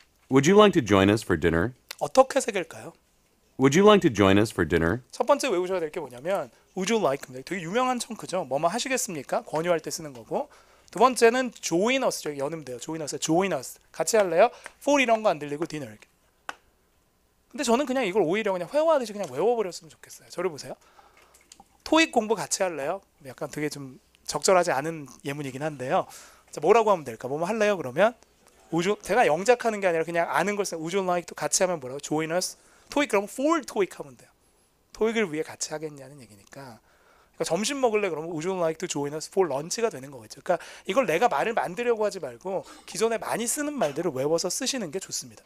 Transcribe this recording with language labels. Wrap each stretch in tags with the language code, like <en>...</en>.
<en>Would you like to join us for dinner?</en> <ko>어떻게 새길까요?</ko> <en>Would you like to join us for dinner?</en> <ko>첫 번째 외우셔야 될 게 뭐냐면</ko> <en>Would you like?</en> <ko>되게 유명한 청크죠. 뭐뭐 하시겠습니까? 권유할 때 쓰는 거고. 두 번째는 join us죠. 연음돼요.</ko> <en>join us.</en> <ko>같이 할래요? for 이런 거 안 들리고 dinner. 근데 저는 그냥 이걸 오히려 그냥 회화하듯이 그냥 외워버렸으면 좋겠어요. 저를 보세요. 토익 공부 같이 할래요? 약간 되게 좀 적절하지 않은 예문이긴 한데요. 자, 뭐라고 하면 될까? 뭐뭐 할래요? 그러면 제가 영작하는 게 아니라 그냥 아는 걸 써요.</ko> <en>Would you like to</en> <ko>같이 하면 뭐라고?</ko> <en>join us.</en> <ko>토익 그러면 for 토익 하면 돼요. 토익을 위해 같이 하겠냐는 얘기니까. 그러니까 점심 먹을래 그러면</ko> <en>Would you like to join us for lunch</en> <ko>가 되는 거겠죠. 그러니까 이걸 내가 말을 만들려고 하지 말고 기존에 많이 쓰는 말들을 외워서 쓰시는 게 좋습니다.</ko>